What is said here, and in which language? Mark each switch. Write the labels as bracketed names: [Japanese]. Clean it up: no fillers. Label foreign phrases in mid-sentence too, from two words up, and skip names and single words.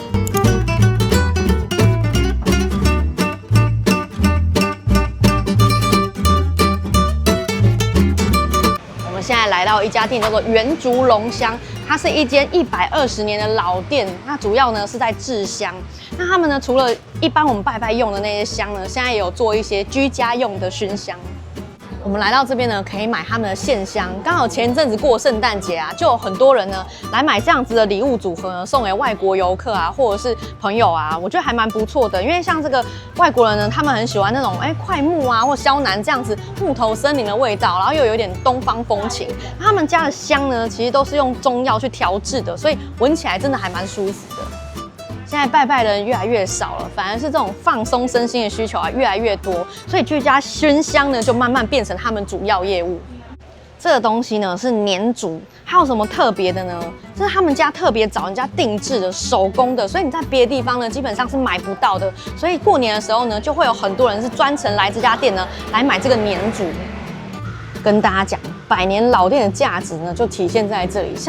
[Chinese] 我們現在來到一家店叫做圓竹龍香，它是一間120年的老店，那主要呢是在製香。那他們呢除了一般我們拜拜用的那些香呢，現在也有做一些居家用的熏香。我們來到這邊呢，可以買他們的線香。剛好前一陣子過聖誕節啊，就有很多人呢來買這樣子的禮物組合呢，送給外國遊客啊，或者是朋友啊，我覺得還蠻不錯的。因為像這個外國人呢，他們很喜歡那種檜木啊或肖楠這樣子木頭森林的味道，然後又有點東方風情。他們家的香呢，其實都是用中藥去調製的，所以聞起來真的還蠻舒服的。現在拜拜的人越來越少了，反而是這種放鬆身心的需求啊越來越多，所以居家熏香呢就慢慢變成他們主要業務。這個東西呢是粘竹，還有什麼特別的呢？這是他們家特別找人家定制的手工的，所以你在別的地方呢基本上是買不到的。所以過年的時候呢，就會有很多人是專程來這家店呢來買這個粘竹。跟大家講， 百年老店的價值呢，就體現在這裡。